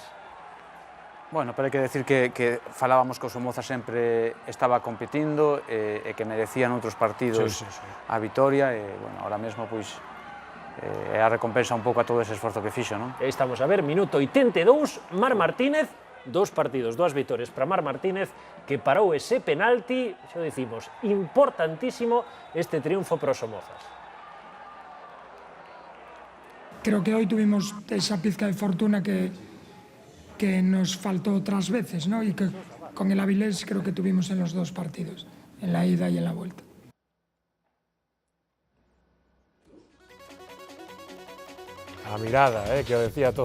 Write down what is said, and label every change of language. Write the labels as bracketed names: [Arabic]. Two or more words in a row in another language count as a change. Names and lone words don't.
[Galician] Bueno, pero hai que decir que falábamos que o Somoza sempre estaba competindo e que merecían outros partidos a vitoria e, bueno, ahora mesmo, pois, é a recompensa un pouco a todo ese esforzo que fixo, non? E estamos a ver, minuto 82, Marc Martínez, 2 partidos, 2 vitorias para Marc Martínez, que parou ese penalti, xa dicimos, importantísimo este triunfo para os Somozas. [Spanish] Creo que hoy tuvimos esa pizca de fortuna que nos faltó otras veces, ¿no? Y que con el Avilés creo que tuvimos en los 2 partidos, en la ida y en la vuelta. [Galician] A mirada, que o decía todo.